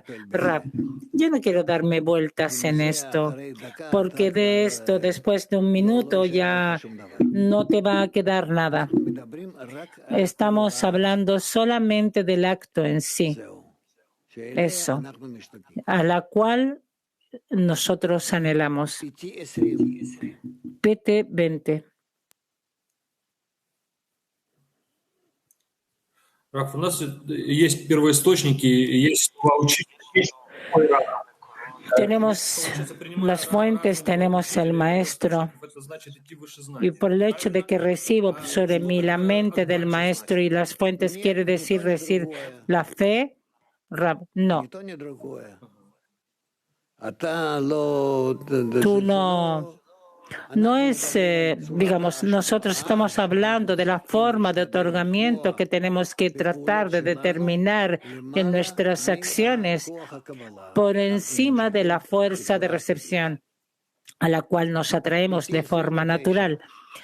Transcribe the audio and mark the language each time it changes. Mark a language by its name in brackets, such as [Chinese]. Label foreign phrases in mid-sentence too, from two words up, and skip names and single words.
[Spanish] Rab, yo no quiero darme vueltas en esto, porque de esto después de un minuto ya no te va a quedar nada. Estamos hablando solamente del acto en sí, eso, a la cual nosotros anhelamos. PT 20. [Russian] Раф, у нас есть первоисточники, есть два учителя. [Spanish] Tenemos las fuentes, tenemos el maestro, y por el hecho de que recibo sobre mí la mente del maestro y las fuentes quiere decir la fe, Rab, no. Tú no es, digamos, nosotros estamos hablando de la forma de otorgamiento que tenemos que tratar de determinar en nuestras acciones por encima de la fuerza de recepción a la cual nos atraemos de forma natural.